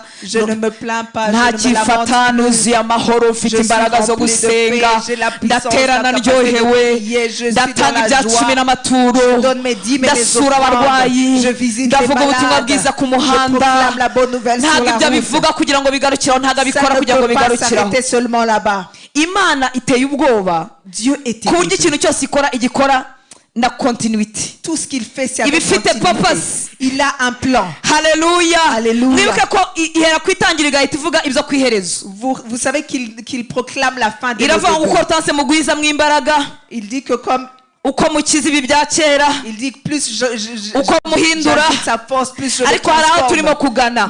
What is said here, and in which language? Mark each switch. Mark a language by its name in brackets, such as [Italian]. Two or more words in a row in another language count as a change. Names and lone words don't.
[French] Je ne me plains pas. Je ne me lamente plus. Je suis rempli de paix. J'ai la puissance, la capacité de prier. Je suis dans la joie. Je donne mes dîmes et mes offrandes. Je visite les malades. Je proclame la bonne nouvelle sur la route. Ça ne peut pas s'arrêter seulement là-bas. [Kinyarwanda] Imana iteye ubwoba. [French] Dieu est terrible. Na continuity. Tout ce qu'il fait, c'est avec continuité. Il a un plan. Alléluia. Alléluia. Vous savez qu'il proclame la fin des jours. Il dit que comme il dit plus j'ajoute sa force, plus je le transforme.